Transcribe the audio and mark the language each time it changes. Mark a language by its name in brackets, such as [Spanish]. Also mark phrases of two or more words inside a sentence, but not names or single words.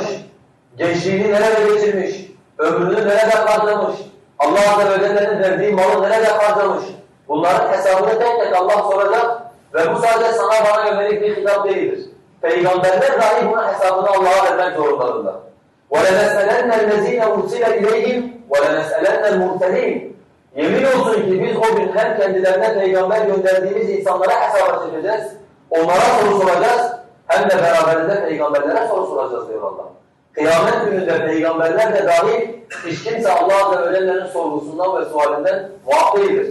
[Turkish] Gençliğini nerede geçirmiş? Ömrünü nerede harcamış? Allah Azze ve Celle'nin verdiği malı nerede harcamış? Bunların hesabını tek tek Allah soracak ve bu sadece sana bana yönelik bir hitap değildir. Peygamberler dahi bunun hesabını Allah'a vermek zorundadırlar. [Arabic] وَلَنَسْأَلَنَّ الَّذ۪ينَ اُرْسِلَ اِلَيْهِمْ وَلَنَسْأَلَنَّ الْمُرْسَلِينَ. [Turkish] Yemin olsun ki biz o gün hem kendilerine peygamber gönderdiğimiz insanlara hesaba çekeceğiz, onlara soru soracağız, hem de beraberinde peygamberlere soru soracağız diyor Allah. Kıyamet gününde peygamberler de dahil hiç kimse Allah Azze ve Celle'nin sorgusundan ve sualinden muaf değildir.